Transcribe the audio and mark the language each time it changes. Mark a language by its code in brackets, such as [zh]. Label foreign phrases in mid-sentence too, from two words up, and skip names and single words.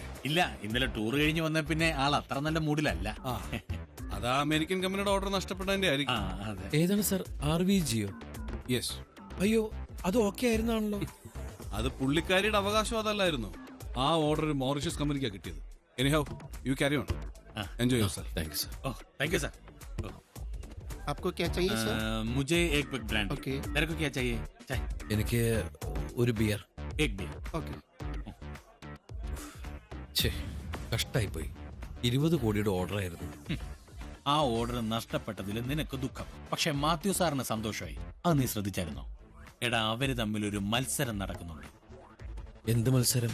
[ml] ഇല്ല, ഇന്നലെ ടൂർ കഴിഞ്ഞ് വന്ന പിന്നെ ആൾ അത്ര നല്ല മൂഡിലല്ല. അതാ അമേരിക്കൻ കമ്പനിയുടെ ഓർഡർ നഷ്ടപ്പെട്ടതിന്റെ ആയിരിക്കും. ഏതാണ് സർ? RVGയോ? യെസ്. അയ്യോ, അത് ഓക്കെ ആയിരുന്നാണല്ലോ. അത് പുള്ളിക്കാരിയുടെ അവകാശം അതല്ലായിരുന്നു. ആ ഓർഡർ മോറിഷ്യസ് കമ്പനിക്കാണ് കിട്ടിയത്. [en] anyhow you carry on, enjoy yourself. thank you sir. thank you sir. [hi] आपको क्या चाहिए सर? मुझे एक [en] big brand. [hi] ओके. तेरे को क्या चाहिए? चाय. [ml] എനിക്ക് ഒരു ബിയർ. [hi] एक बियर. ओके. [ml] കഷ്ടായി പോയി. 20 കോടിയുടെ ഓർഡർ ആയിരുന്നു. ആ ഓർഡർ നഷ്ടപ്പെട്ടതിൽ നിനക്ക് ദുഃഖം, പക്ഷെ മാത്യു സാറിന് സന്തോഷമായി. അത് നീ ശ്രദ്ധിച്ചായിരുന്നോ? എടാ, അവര് തമ്മിൽ ഒരു മത്സരം നടക്കുന്നുണ്ട്. എന്ത് മത്സരം?